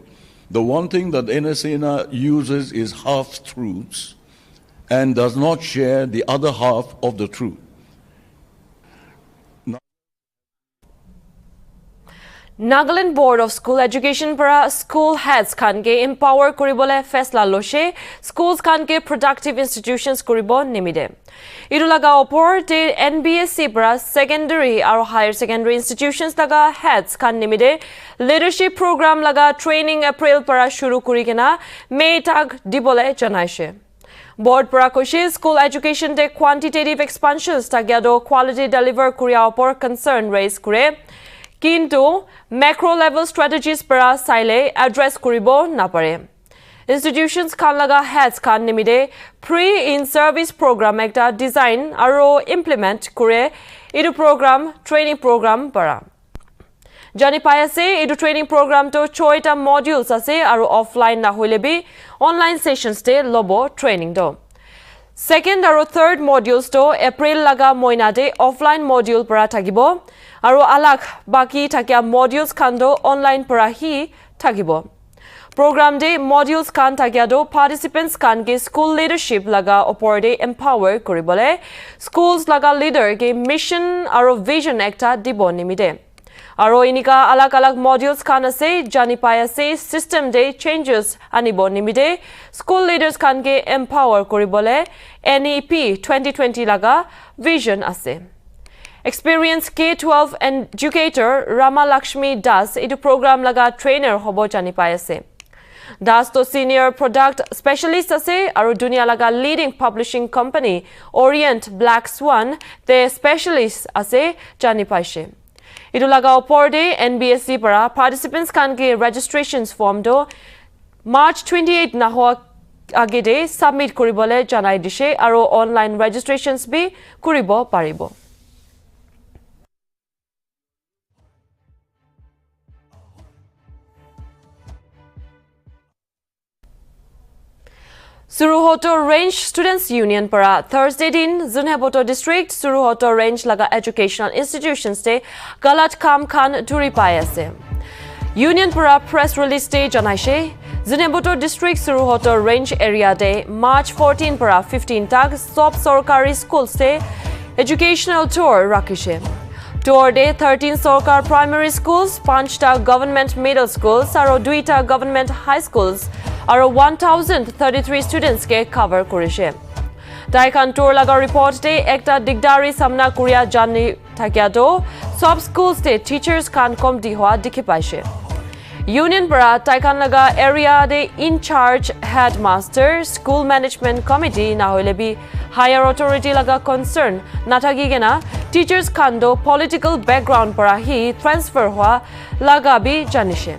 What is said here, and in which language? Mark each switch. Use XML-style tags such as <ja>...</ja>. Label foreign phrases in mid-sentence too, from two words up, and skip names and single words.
<en>The one thing that NSCNI uses is half-truths and does not share the other half of the truth.</en> <nag>Nagaland Board of School Education para</nag> <en>school heads</en> <nag>kan ke empower kuribole fesla loshe schools kan ke</nag> <en>productive institutions</en> <nag>kuribo nimide. Iru laga opor te NBSC para secondary aro higher secondary institutions laga heads kan nimide</nag> <en>leadership program</en> <nag>laga training April para shuru kurikena May tag dibole janaishe. Board para koshe</nag> <en>school education</en> <nag>te</nag> <en>quantitative expansions</en> <nag>tagyado</nag> <en>quality deliver</en> <nag>kuria opor</nag> <en>concern raise</en> <nag>kure. Kintu</nag> <en>macro level strategies</en> <nag>para saile address kuribo napare. Institutions kan laga heads kan nimide</nag> <en>pre-in service program</en> <nag>ekta design aro implement kure idu program</nag> <en>training program</en> <nag>para. Jani payase idu</nag> <en>training program</en> <nag>to choita modules ase aro offline na hoilebi</nag> <en>online sessions</en> <nag>te lobo training do. Second aro</nag> <en>third modules</en> <nag>to April laga moinade</nag> <en>offline module</en> <nag>para tagibo. Aro alak baki takya modules kando online para hi tagibo. Program de modules kan tagyado participants kan ke</nag> <en>school leadership</en> <nag>laga oporde empower kuribole schools laga leader ke mission aro vision ekta dibo nimide. Aro inika alag modules khan ase jani pai ase system de changes anibo nimide</nag> <en>school leaders</en> <nag>khan ke empower koribole NEP 2020 laga vision ase.</nag> <en>Experienced K-12 educator</en> <nag>Rama Lakshmi Das idu program laga trainer hobo jani pai ase. Das to</nag> <en>senior product specialist</en> <nag>ase aru dunia laga</nag> <en>leading publishing company</en> <nag>Orient Black Swan te specialist ase jani paise. Idu laga opor de NBSC para participants kan ke</nag> <en>registrations form</en> <nag>do March 28 na hoa age de submit koribole janai dishe aru</nag> <en>online registrations</en> <nag>bi kuribo paribo. Suruhoto Range Students Union para Thursday din Zunheboto District Suruhoto Range laga</nag> <en>educational institutions</en> <nag>te galat kam khan duri pai ase. Union para</nag> <en>press release</en> <nag>te janaishe Zunheboto District Suruhoto Range area de March 14 para 15 tak sob sorkari schools te</nag> <en>educational tour</en> <nag>rakishe. Tour de 13 Sorkar</nag> <en>primary schools,</en> <nag>5</nag> <en>government middle schools,</en> <nag>aro 2</nag> <en>government high schools,</en> <nag>aro 1033 students ke cover korishe. Daikan tour laga report de ekta digdari samna kuria jani thakya do sub schools de teachers kan kom dihwa dikhi paise. Union para Taikan laga area de</nag> <en>in charge headmaster school management committee</en> <nag>na hoile bi</nag> <en>higher authority</en> <nag>laga concern nathagi gena teachers kando</nag> <en>political background</en> <nag>para hi transfer hua laga bi janishe.</nag>